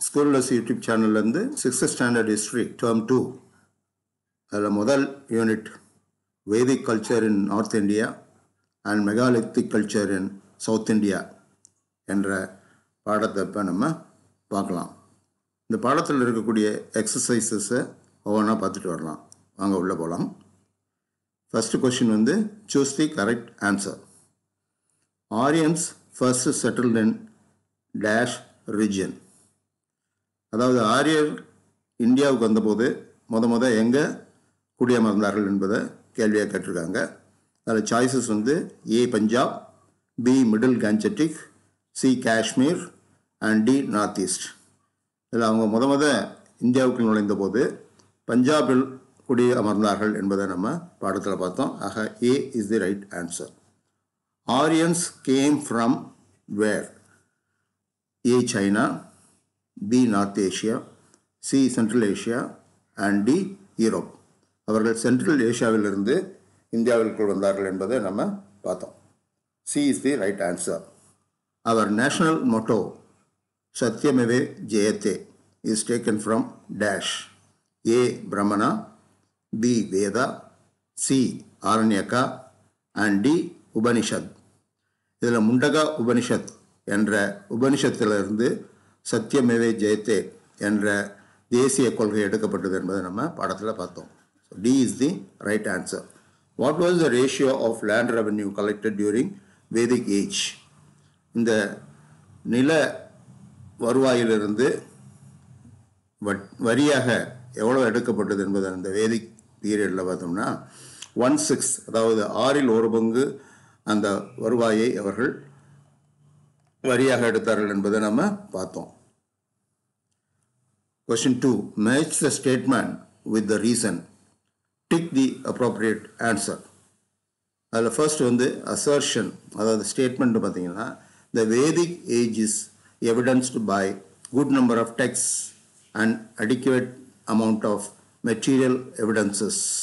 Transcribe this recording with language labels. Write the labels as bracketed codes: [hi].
[en] Schoolers YouTube channel and 6th standard history term 2. [ta] அதில் முதல் unit Vedic culture in North India and megalithic culture in South India என்ற பாடத்தை இப்போ நம்ம பார்க்கலாம். இந்த பாடத்தில் இருக்கக்கூடிய எக்ஸசைசஸை ஒவ்வொன்றா பார்த்துட்டு வரலாம். வாங்க உள்ளே போகலாம். [en] First question வந்து choose the correct answer. Aryans first settled in dash region. [ta] அதாவது ஆரியர் இந்தியாவுக்கு வந்தபோது முத எங்கே குடியமர்ந்தார்கள் என்பதை கேள்வியாக கேட்டிருக்காங்க. [en] அதில் சாய்ஸஸ் வந்து A Punjab, B middle Gangetic, C Kashmir and D north east. [ta] இதில் அவங்க முத இந்தியாவுக்கு நுழைந்த போது பஞ்சாபில் குடியமர்ந்தார்கள் என்பதை நம்ம பாடத்தில் பார்த்தோம். [en] ஆக A is the right answer. Aryans came from where? A China, B North Asia, C Central Asia and D Europe. [ta] அவர்கள் சென்ட்ரல் ஏஷியாவிலிருந்து இந்தியாவிற்குள் வந்தார்கள் என்பதை நம்ம பார்த்தோம். [en] C is the right answer. Our national motto Satyameve Jayate is taken from dash. A Brahmana, B Veda, C Aranyaka and D Upanishad. [ta] இதில் முண்டகா உபனிஷத் என்ற உபனிஷத்திலிருந்து சத்தியமேவே ஜெயத்தே என்ற தேசிய கொள்கை எடுக்கப்பட்டது என்பதை நம்ம பாடத்தில் பார்த்தோம். [en] D is the right answer. What was the ratio of land revenue collected during Vedic age? [ta] இந்த நில வருவாயிலிருந்து வரியாக எவ்வளோ எடுக்கப்பட்டது என்பது அந்த வேதிக் பீரியடில் பார்த்தோம்னா 1/6, அதாவது 1/6 அந்த வருவாயை அவர்கள் வரியாக எடுத்தார்கள் என்பதை நம்ம பார்த்தோம். [en] Question 2. Match the statement with the reason. Tick the appropriate answer. அதில் first வந்து assertion, அதாவது statement பார்த்தீங்கன்னா the Vedic age is evidenced by good number of texts and adequate amount of material evidences.